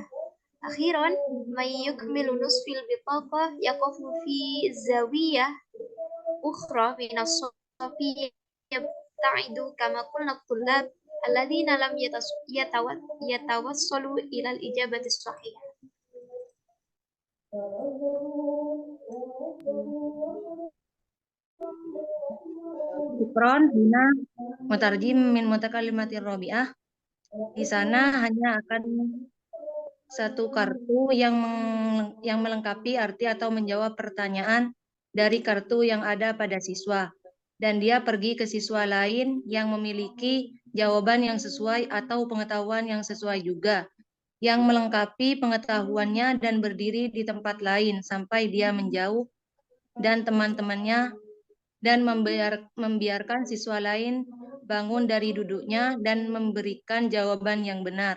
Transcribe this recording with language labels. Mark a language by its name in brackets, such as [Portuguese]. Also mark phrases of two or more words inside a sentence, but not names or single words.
[Arabic] أخيرا، من يكمل نصف البطاقة يقف في زاوية أخرى من الصف يبتعد كما قلنا الطلاب الذين لم يتوصلوا إلى الإجابة الصحيحة. Syukron. هنا مترجم من متكلمة الرابعة. [Indonesian] Di sana hanya akan satu kartu yang melengkapi arti atau menjawab pertanyaan dari kartu yang ada pada siswa, dan dia pergi ke siswa lain yang memiliki jawaban yang sesuai atau pengetahuan yang sesuai juga, yang melengkapi pengetahuannya dan berdiri di tempat lain sampai dia menjauh dan teman-temannya, dan membiarkan siswa lain bangun dari duduknya dan memberikan jawaban yang benar.